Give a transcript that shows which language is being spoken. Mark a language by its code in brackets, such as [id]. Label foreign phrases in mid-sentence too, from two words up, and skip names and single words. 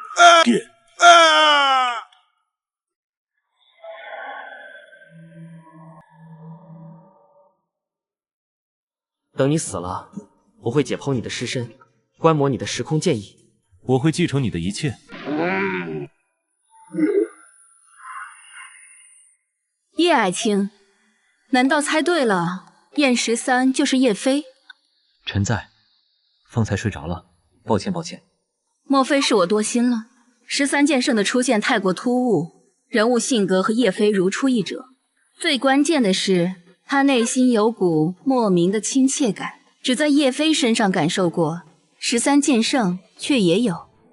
[zh] 等你死了，我會解剖你的屍身，觀摩你的時空劍意。我會繼承你的一切。葉愛卿，難道猜對了？燕13就是葉妃？臣在，方才睡着了，抱歉抱歉。莫非是我多心了？13剑圣的出现太过突兀，人物性格和叶妃如出一辙。最关键的是，他内心有股莫名的亲切感，只在叶妃身上感受过，13剑圣却也有。